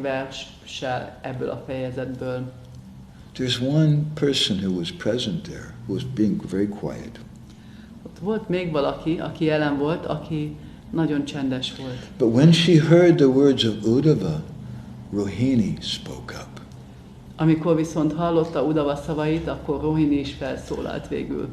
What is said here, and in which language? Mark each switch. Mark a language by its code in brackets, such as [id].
[hu] verssel ebből a fejezetből. [en] There's one person who was present there, who was being very quiet. [hu] Ott volt még valaki, aki jelen volt, aki nagyon csendes volt. [en] But when she heard the words of Uddhava, Rohini spoke up. [hu] Amikor viszont hallotta Uddhava szavait, akkor Rohini is felszólalt végül.